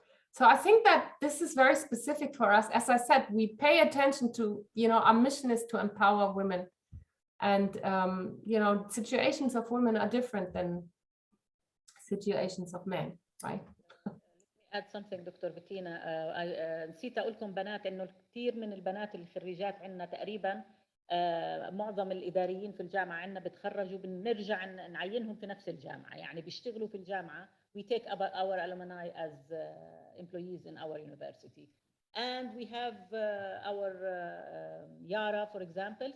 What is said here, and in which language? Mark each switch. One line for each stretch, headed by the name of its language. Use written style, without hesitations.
English: So I think that this is very specific for us. As I said, we pay attention to, you know, our mission is to empower women, and, you know, situations of women are different than situations of men, right? add something
Arabic: دكتور بتينا. نسيت اقول لكم بنات انه كثير من البنات الخريجات عندنا تقريبا معظم الاداريين في الجامعه عندنا بتخرجوا بنرجع نعينهم في نفس الجامعه، يعني بيشتغلوا في الجامعه.
English: We take our alumni as employees in our university. And we have our Yara, for example.